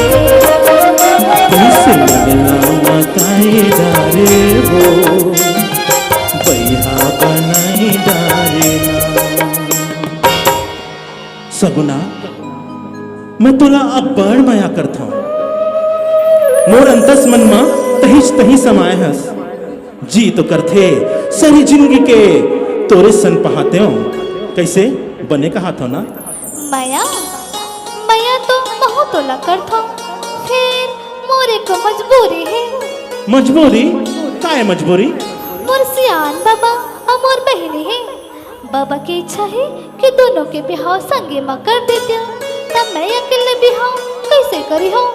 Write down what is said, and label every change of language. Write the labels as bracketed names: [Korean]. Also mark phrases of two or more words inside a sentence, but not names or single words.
[Chhattisgarhi] कैसे मिला मताई डारे वो बैहा बनाई डारे सगुना मैं तुला अब बड़ माया करता हूँ मोर अंतस मन में तहिस तही समाये हस जी तो करथे सारी जिंदगी के तोरे सन पहाते हो कैसे बने का हाथ हो ना माया माया तो बहुत तोला करता फिर मोरे को मजबूरी है मजबूरी का है मजबूरी मोर सियान बाबा और मोर बहनी है बाबा की इच्छा है कि दोनों के बिहाव संगे में कर देते तब मैं अकेले बिहाव कैसे करी हो